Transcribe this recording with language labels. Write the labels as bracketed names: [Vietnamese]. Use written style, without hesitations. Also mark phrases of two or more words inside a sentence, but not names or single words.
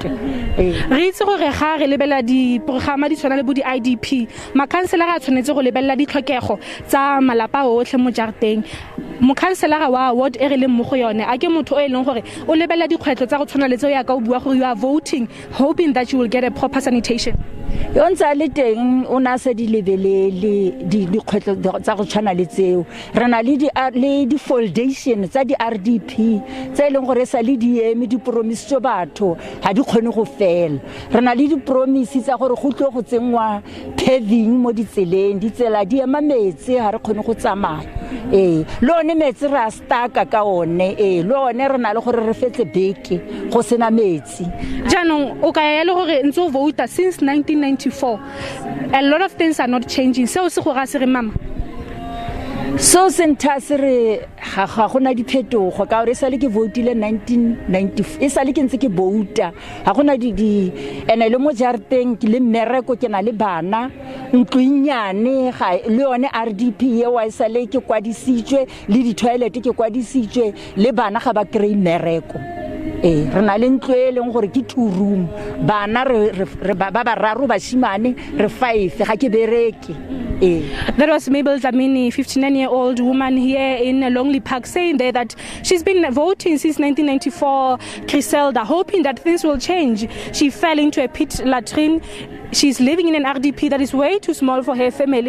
[Tswana] re itse gore ga re lebela di programa di tshwana le bo di IDP makhanselara a tshwanetse go lebella ditlhokego tsa malapa otlhe mo jareteng mokhanselara wa ward e re leng mo go yone a ke motho o e leng gore o lebella dikgwetlo tsa go tshwana le tseo ya ka o bua gore [English] you are voting hoping that you will get a proper sanitation. [Tswana] Yo ntse le teng o na se di lebelele dikgwetlo tsa go tshwana le tseo re na le di foundation tsa di RDP tse e leng gore sa le di eme di promise tso batho ha di kgone go fela re na le di promise tsa gore go tlo go tsengwa paving mo ditseleng ditsela di ema metsi ha re kgone go tsamaya le one metsi ra staka ka one le one re na le gore re fetse beke go sena metsi jaanong o ka ya le gore ntse o vouta [English] since 1994 a lot of things are not changing [Tswana] so se go ga se re mama so senta se re ga gona diphetogo ka gore sa le ke voutile 1990 e sa le ke ntse ke vouta ga gona di ene le mo jareteng ke le mmereko ke na le bana ntlunyane ga le yone RDP ye wa sa le ke kwadisitswe le di toilet ke kwadisitswe le bana ga ba krei mmereko re na le ntlo e leng gore ke 2 room bana re ba raro ba shimane re 5 ga ke bereke. [English] That was Mabel Dlamini, 59-year-old woman here in Longley Park, saying there that she's been voting since 1994, Griselda, hoping that things will change. She fell into a pit latrine. She's living in an RDP that is way too small for her family.